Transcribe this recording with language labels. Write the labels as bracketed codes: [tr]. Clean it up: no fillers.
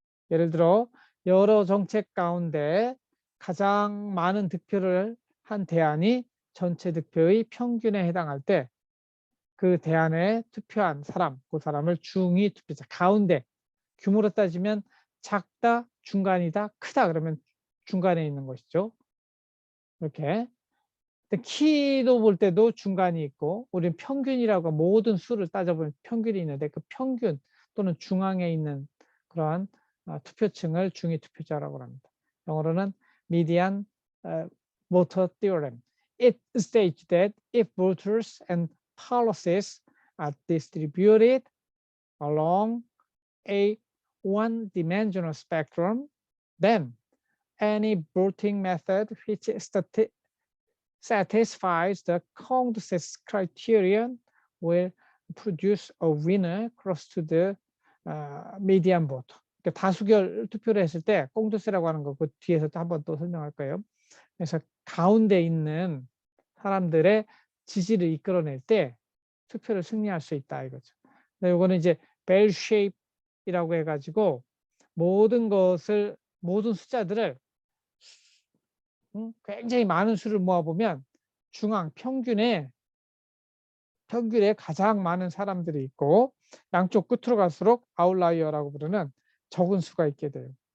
[ko] 예를 들어 여러 정책 가운데 가장 많은 득표를 한 대안이 전체 득표의 평균에 해당할 때 그 대안에 투표한 사람, 그 사람을 중위 투표자, 가운데, 규모로 따지면 작다, 중간이다, 크다 그러면 중간에 있는 것이죠. 이렇게. 키도 볼 때도 중간이 있고, 우리는 평균이라고 모든 수를 따져보면 평균이 있는데, 그 평균 또는 중앙에 있는 그러한 투표층을 중위 투표자라고 합니다. 영어로는 [en] median voter theorem. It states that if voters and policies are distributed along a one-dimensional spectrum, then any voting method which satisfies the Condorcet criterion will produce a winner close to the median vote. [ko] 그러니까 다수결 투표를 했을 때 콩두스라고 하는 거 그 뒤에서 한번 또 설명할 거예요. 그래서 가운데 있는 사람들의 지지를 이끌어낼 때 투표를 승리할 수 있다 이거죠. 이거는 이제 벨 쉐입이라고 해가지고 모든 숫자들을 굉장히 많은 수를 모아보면 중앙 평균에 가장 많은 사람들이 있고 양쪽 끝으로 갈수록 아웃라이어라고 부르는 적은 수가 있게 돼요.